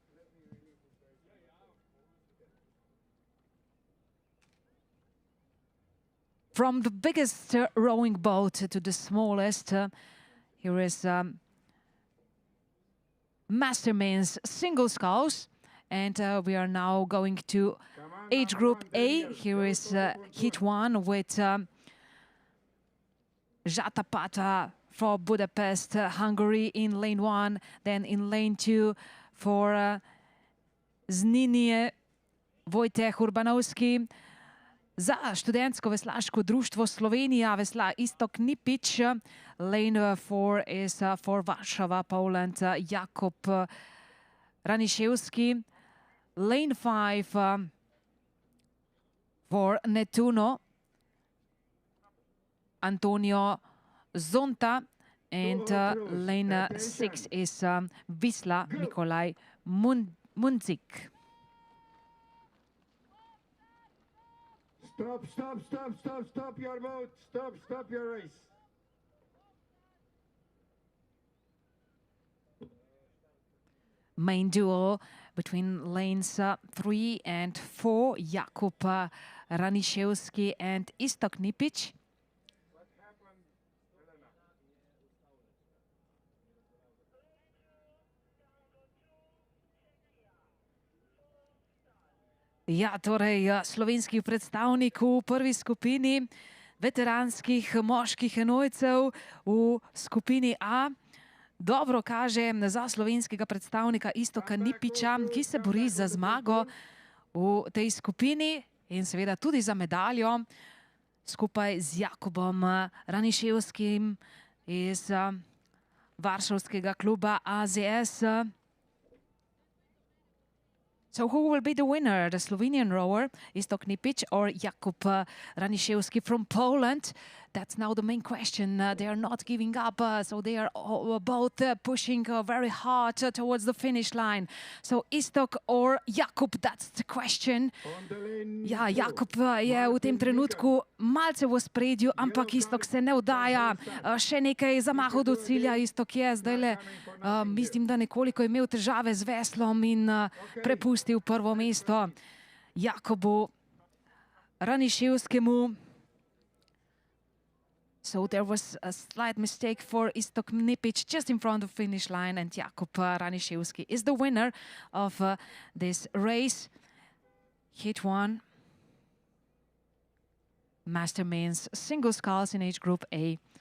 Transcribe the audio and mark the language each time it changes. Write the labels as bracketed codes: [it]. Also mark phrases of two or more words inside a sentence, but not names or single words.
[en] From the biggest rowing boat to the smallest, here is Masterman's single sculls. And we are now going to age group A. Here is heat 1 with Jatapata for Budapest, Hungary in lane 1. Then in lane 2 for Znanje Vojtech Urbanovski. [sl] Za študentsko veslaško društvo Slovenija vesla Istok Nipič. [en] Lane 4 is for Warsaw, Poland, Jakub Raniszewski. Lane 5 for Nettuno, Antonio Zonta. And lane 6 is Wisla, Nikolaj Mundzik. Stop your boat. Stop your race. Main duel between lanes 3 and 4, Jakub Raniszewski and Istok Nipič. [sl] Ja, torej slovenski predstavnik v prvi skupini veteranskih moških enojcev v skupini A. Dobro kaže za slovenskega predstavnika Istoka Nipiča, ki se bori za zmago v tej skupini in seveda tudi za medaljo skupaj z Jakubom Raniszewskim iz varšavskega kluba AZS. [en] So who will be the winner, the Slovenian rower, Istok Nipič or Jakub Raniszewski from Poland? That's now the main question. They are not giving up, so they are both pushing very hard towards the finish line. So Istok or Jakub, that's the question. [sl] Ja, Jakub je v tem trenutku malce v ospredju, ampak Istok se ne vdaja. Še nekaj zamahov do cilja. Istok je zdajle, mislim, da nekoliko imel težave z veslom in prepustil prvo mesto Jakubu Raniszewskemu. [en] So there was a slight mistake for Istok Nipič just in front of the finish line, and Jakub Raniszewski is the winner of this race. Heat 1. Master men's single sculls in age group A.